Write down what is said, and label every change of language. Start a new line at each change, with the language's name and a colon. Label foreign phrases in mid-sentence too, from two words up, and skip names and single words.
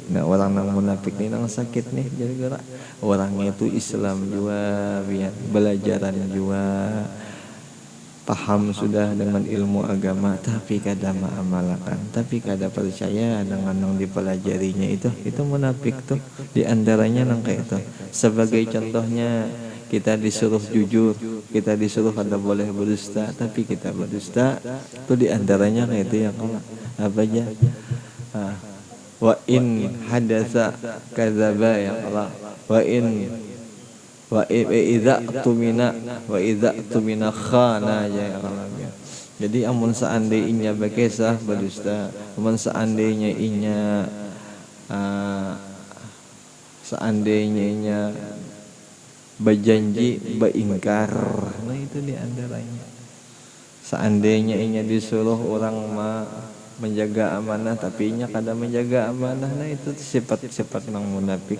Banjar: Nah, orang nang munafik ini nang sakit nih gara-gara orangnya itu Islam juga, biar belajaran juga, paham sudah dengan ilmu agama, tapi kada mengamalkan, tapi kada percaya dengan yang dipelajarinya itu munafik tuh. Di antaranya nang kayak itu. Sebagai contohnya, kita disuruh jujur, kita disuruh kada boleh berdusta, tapi kita berdusta. Itu diantaranya kayak itu yang apa aja?
Arabic: وإن حدث كذب يا الله. وإذا اؤتمن خان يا الله.
Banjar: Jadi amun seandainya bekesah berdusta, amun seandainya seandainya berjanji beingkar. Nah itu diantaranya. Seandainya inya disuruh orang menjaga amanah tapi inya kada menjaga amanah, nah itu sifat-sifat nang munafik.